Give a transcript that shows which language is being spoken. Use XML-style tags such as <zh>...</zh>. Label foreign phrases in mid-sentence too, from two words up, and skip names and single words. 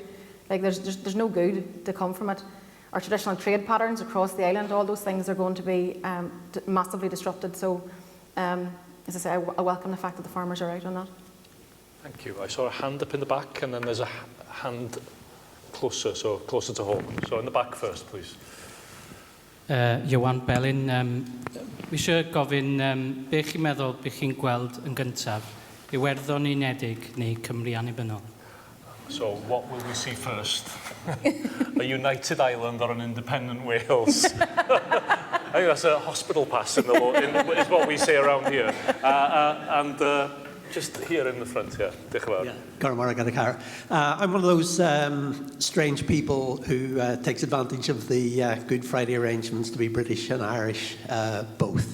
<en>Like there's no good to come from it. Our traditional trade patterns across the island, all those things are going to be massively disrupted. So, as I say, I welcome the fact that the farmers are out on that. Thank you. I saw a hand up in the back, and then there's a hand closer to home. So in the back first, please.</en> <cy>Iwan Belyn, fi eisiau gofyn be chi'n meddwl be chi'n gweld yn gyntaf, Iwerddon Unedig neu Cymru annibynnol?</cy> <en>So what will we see first? A united Ireland or an independent Wales? I think that's a hospital pass is what we say around here. Just here in the front here. I'm one of those strange people who takes advantage of the Good Friday arrangements to be British and Irish both.</en>